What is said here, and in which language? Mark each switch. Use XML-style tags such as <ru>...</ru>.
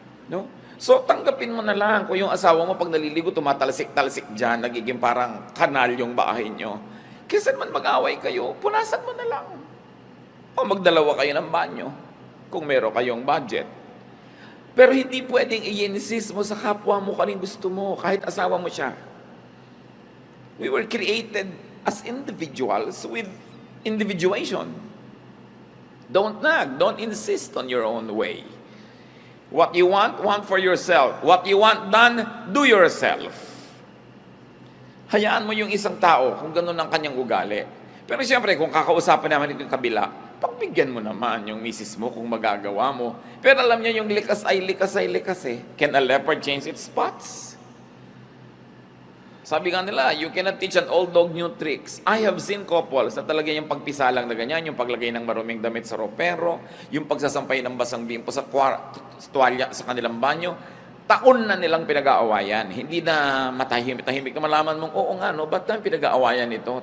<tl>No? So, tanggapin mo na lang kung yung asawa mo pag naliligo, tumatalsik-talsik dyan, nagiging parang kanal yung bahay nyo. Kaysa naman mag-away kayo, punasan mo na lang. O magdalawa kayo ng banyo, kung meron kayong budget. Pero hindi pwedeng i-insist mo sa kapwa mo kung anong gusto mo, kahit asawa mo siya.</tl> <en>We were created as individuals with individuation. Don't nag, don't insist on your own way. What you want for yourself. What you want done, do yourself.</en> <tl>Hayaan mo yung isang tao kung ganun ang kanyang ugali. Pero siyempre, kung kakausapin naman ito yung kabila, pagbigyan mo naman yung misis mo kung magagawa mo. Pero alam niya yung likas ay likas eh.</tl> <en>Can a leopard change its spots?</en> <tl>Sabi nga nila,</tl> <en>you cannot teach an old dog new tricks. I have seen couples</en> <tl>na talaga yung pagpisalang na ganyan, yung paglagay ng maruming damit sa ropero, yung pagsasampay ng basang bimpo sa tuwalya sa kanilang banyo, taon na nilang pinag-aawayan. Hindi na matahimik na malaman mong, oo nga, no, ba't namin pinag-aawayan ito?</tl>